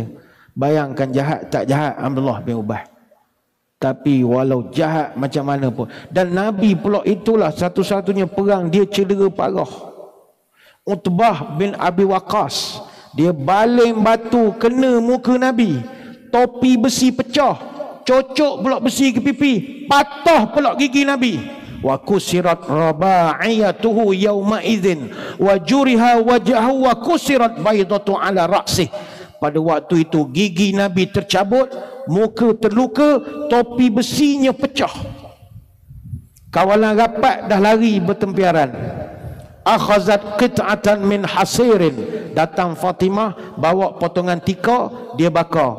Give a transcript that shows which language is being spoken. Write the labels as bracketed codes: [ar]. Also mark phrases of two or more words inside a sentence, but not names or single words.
[ms] Bayangkan jahat tak jahat Abdullah bin Ubay. Tapi walau jahat macam mana pun, dan Nabi pula itulah satu-satunya perang dia cedera parah. Utbah bin Abi Waqqas, dia baling batu kena muka Nabi, topi besi pecah, cocok pula besi ke pipi, patah pula gigi Nabi. [ar] وكسرت رباعيته يومئذ وجرح وجهه وكسرت البيضة على رأسه. [ms] Pada waktu itu gigi Nabi tercabut, muka terluka, topi besinya pecah. Kawalan rapat dah lari bertempiaran. [ar] أخذت قطعة من حصير, [ms] datang Fatimah bawa potongan tika, dia bakar.